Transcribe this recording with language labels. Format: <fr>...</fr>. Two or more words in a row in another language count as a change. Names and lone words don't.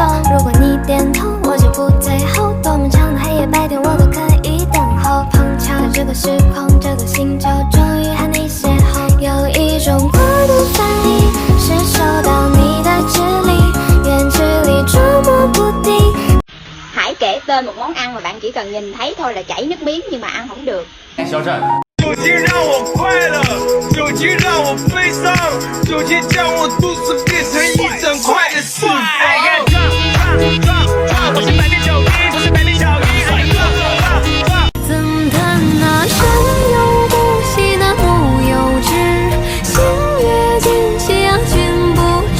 <zh>如果你点头，我就不退后，多漫长的黑夜白天我都可以等候。碰巧在这个时空，这个星球，终于和你邂逅。有一種過度分離，是受到你的指令，遠距離捉摸不定。</zh> <vi>Hãy kể tên một món ăn mà bạn chỉ cần nhìn thấy thôi là chảy nước miếng nhưng mà ăn không được.</vi> <zh>肖战。酒精让我快乐，酒精让我悲伤，酒精将我肚子变成一整块的四方。我是百变小樱，我是百变小樱。怎谈那山有不息那木有枝，星月尽夕阳君不知。</zh>